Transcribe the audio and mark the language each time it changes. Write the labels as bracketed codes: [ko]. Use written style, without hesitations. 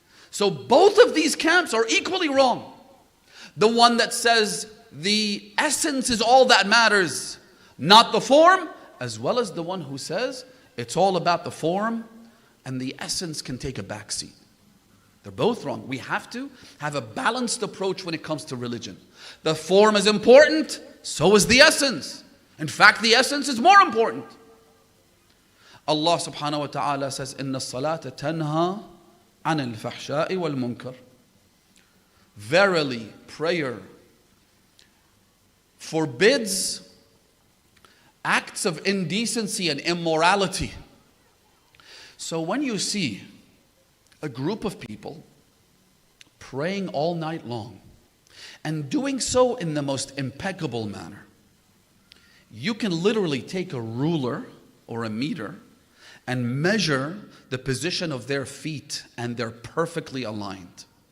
[en] So both of these camps are equally wrong. The one that says the essence is all that matters, not the form, as well as the one who says it's all about the form and the essence can take a backseat. They're both wrong. We have to have a balanced approach when it comes to religion. The form is important, so is the essence. In fact, the essence is more important. Allah subhanahu wa ta'ala says, [ar] إِنَّ الصَّلَاةَ تَنْهَى عَنِ الْفَحْشَاءِ وَالْمُنْكَرِ. [en] Verily, prayer forbids acts of indecency and immorality. So when you see a group of people praying all night long and doing so in the most impeccable manner, you can literally take a ruler or a meter and measure the position of their feet, and they're perfectly aligned.